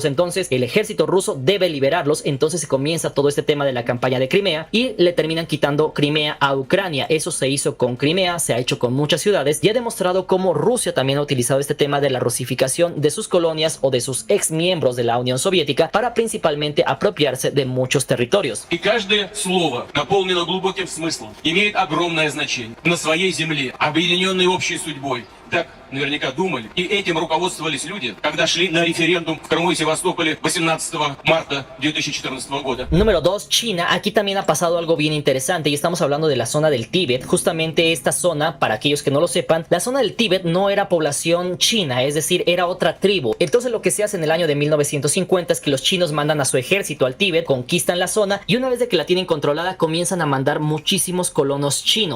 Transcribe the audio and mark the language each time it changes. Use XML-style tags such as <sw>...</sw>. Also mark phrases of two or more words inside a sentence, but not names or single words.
<es>Entonces el ejército ruso debe liberarlos. Entonces se comienza todo este tema de la campaña de Crimea y le terminan quitando Crimea a Ucrania. Eso se hizo con Crimea, se ha hecho con muchas ciudades y ha demostrado cómo Rusia también ha utilizado este tema de la rusificación de sus colonias o de sus ex miembros de la Unión Soviética para principalmente apropiarse de muchos territorios.</es> <ru>И каждое слово, наполнено глубоким смыслом, имеет огромное значение. На своей земле, объединенной общей судьбой, Так наверняка думали. И этим руководствовались люди, когда шли на референдум в Крыму и Севастополе 18 marta 2014 года.</ru> <es>Número 2, China. Aquí también ha pasado algo bien interesante y estamos hablando de la zona del Tíbet. Justamente esta zona, para aquellos que no lo sepan, la zona del Tíbet no era población china, es decir, era otra tribu. Entonces lo que se hace en el año de 1950 es que los chinos mandan a su ejército al Tíbet, conquistan la zona y una vez de que la tienen controlada comienzan a mandar muchísimos colonos chinos.</es>